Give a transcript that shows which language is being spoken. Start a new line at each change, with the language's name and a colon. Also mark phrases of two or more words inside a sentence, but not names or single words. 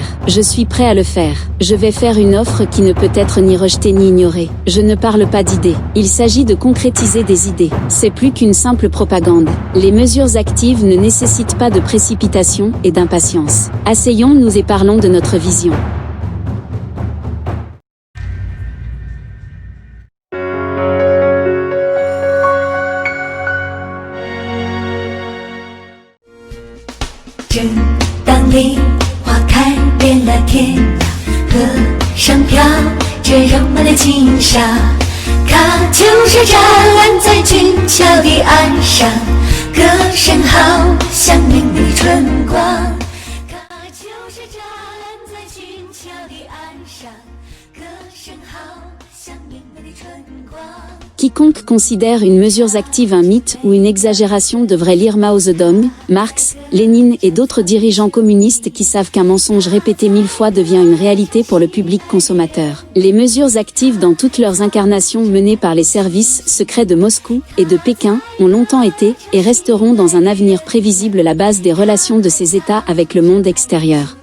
French: Je suis prêt à le faire. Je vais faire une offre qui ne peut être ni rejetée ni ignorée. Je ne parle pas d'idées. Il s'agit de concrétiser des idées. C'est plus qu'une simple propagande. Les mesures actives ne nécessitent pas de précipitation et d'impatience. Asseyons-nous et parlons de notre vision.
Chinese: 当梨花开遍了天涯，歌声飘着柔美的轻纱，它就是湛蓝在俊俏的岸上，歌声好像明媚春光，它就是湛蓝在俊俏的岸上，歌声好像明媚的春光。
French: Quiconque considère une mesure active un mythe ou une exagération devrait lire Mao Zedong, Marx, Lénine et d'autres dirigeants communistes qui savent qu'un mensonge répété 1000 fois devient une réalité pour le public consommateur. Les mesures actives dans toutes leurs incarnations menées par les services secrets de Moscou et de Pékin ont longtemps été et resteront dans un avenir prévisible la base des relations de ces États avec le monde extérieur.